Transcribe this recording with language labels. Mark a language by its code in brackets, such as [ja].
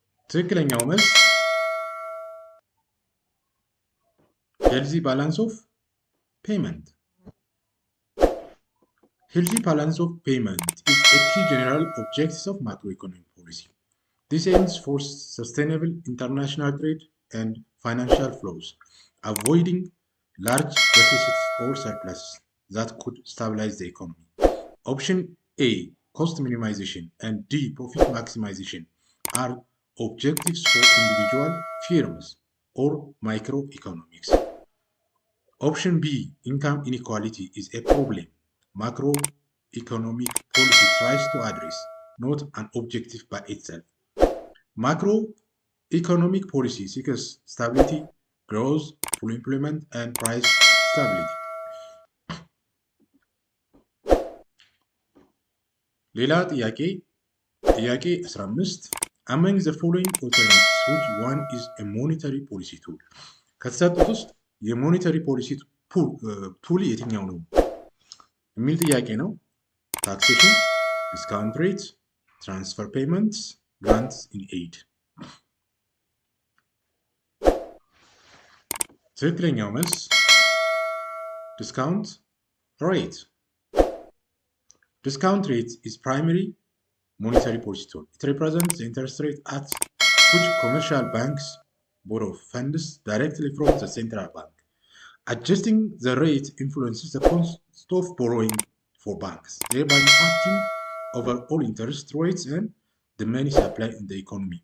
[am] ትክክለኛው መልስ [en] ሄልዚ ባላንስ ኦፍ ፔይመንት። Healthy balance of payment is a key general objective of macroeconomic policy. This aims for sustainable international trade and financial flows, avoiding large deficits or surpluses that could stabilize the economy. Option A, cost minimization, and D, profit maximization are objectives for individual firms or microeconomics. Option B, income inequality is a problem macroeconomic policy tries to address, not an objective by itself. Macroeconomic policy seeks stability, growth, full employment, and price stability. [am] ሌላ ጥያቄ [en] 15 among the following alternatives which one is a monetary policy tool? [am] ከተሰጡት ውስጥ [en] የሞኔታሪ ፖሊሲ ቱል [am] የትኛው ነው የሚል ጥያቄ ነው። [en] ታክሴሽን፣ ዲስካውንት ሬት፣ ትራንስፈር ፔይመንትስ፣ ግራንትስ ኢን ኤድ። [am] ትክክለኛው መልስ [en] ዲስካውንት ሬት። ዲስካውንት ሬት is primary monetary policy tool. It represents the interest rate at which commercial banks borrow funds directly from the central bank. Adjusting the rate influences the cost of borrowing for banks, thereby impacting over all interest rates and the money supply in the economy.